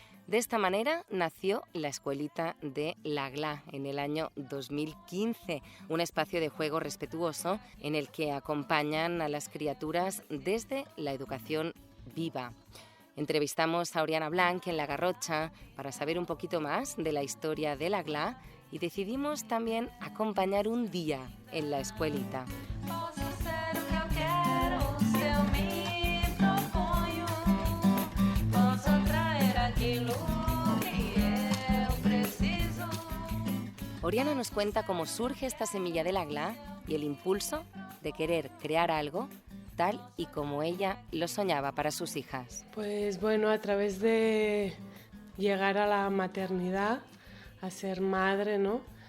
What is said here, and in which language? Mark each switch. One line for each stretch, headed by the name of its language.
Spanish: De esta manera nació la escuelita de La Gla en el año 2015, un espacio de juego respetuoso en el que acompañan a las criaturas desde la educación viva. Entrevistamos a Oriana Blanch en La Garrotxa para saber un poquito más de la historia de La Gla y decidimos también acompañar un día en la escuelita.
Portuguese: Posso ser o que eu quero se eu me proponho. Posso atraer aquilo que eu preciso.
Spanish: Oriana nos cuenta cómo surge esta semilla de La Gla y el impulso de querer crear algo tal y como ella lo soñaba para sus hijas. Pues bueno, a través de llegar a la maternidad, a ser madre, ¿no?